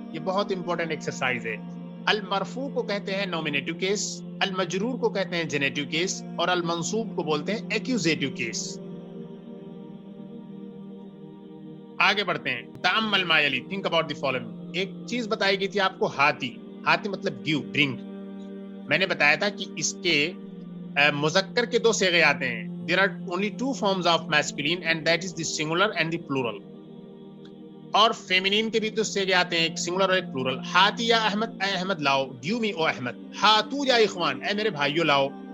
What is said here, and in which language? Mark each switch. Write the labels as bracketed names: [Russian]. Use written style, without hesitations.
[Urdu] یہ بہت important exercise ہے. المرفوع کو کہتے ہیں نومینیٹو کیس، المجرور کو کہتے ہیں جینیٹو کیس اور المنصوب کو بولتے ہیں ایکوزیٹو کیس. آگے بڑھتے ہیں. [Arabic] تأمل ما یلی، [English] Think about the following. [Urdu] ایک چیز بتائی گئی تھی آپ کو، ہاتی. ہاتی مطلب گیو، برنگ. میں نے بتایا تھا کہ اس کے مذکر کے دو صیغے آتے ہیں، [English] there are only two forms of masculine, and that is the singular and the plural. [Urdu] اور feminine کے بھی تو سے آتے ہیں, ایک singular اور ایک plural. [Arabic] ہاتی یا احمد, [Urdu] اے احمد لاؤ. [English] give me [Urdu] او احمد. [Arabic] ہاتو یا اخوان, [Urdu] اے میرے بھائیو لاؤ.